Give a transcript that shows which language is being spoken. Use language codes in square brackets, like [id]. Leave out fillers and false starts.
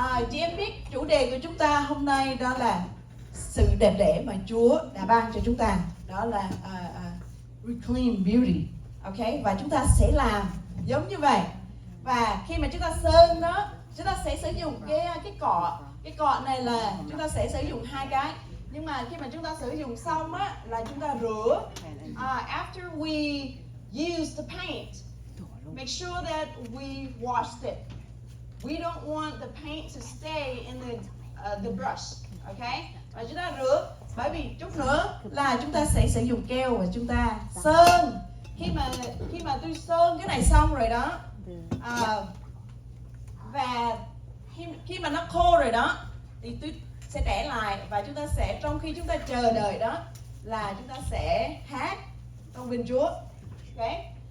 [vi] Chị em biết chủ đề của chúng ta hôm nay đó là sự đẹp đẽ mà Chúa đã ban cho chúng ta, đó là [en] reclaim beauty, [vi] ok? Và chúng ta sẽ làm giống như vậy. Và khi mà chúng ta sơn đó, chúng ta sẽ sử dụng cái cọ này là chúng ta sẽ sử dụng 2 cái. Nhưng mà khi mà chúng ta sử dụng xong á là chúng ta rửa. [en] After we use the paint, make sure that we washed it. We don't want the paint to stay in the the brush, okay? [vi] Và chúng ta rửa, bởi vì chút nữa là chúng ta sẽ sử dụng keo và chúng ta sơn. Khi mà tôi sơn cái này xong rồi đó, và khi mà nó khô rồi đó thì tôi sẽ để lại, và chúng ta sẽ, trong khi chúng ta chờ đợi đó là chúng ta sẽ hát trong vinh Chúa, okay?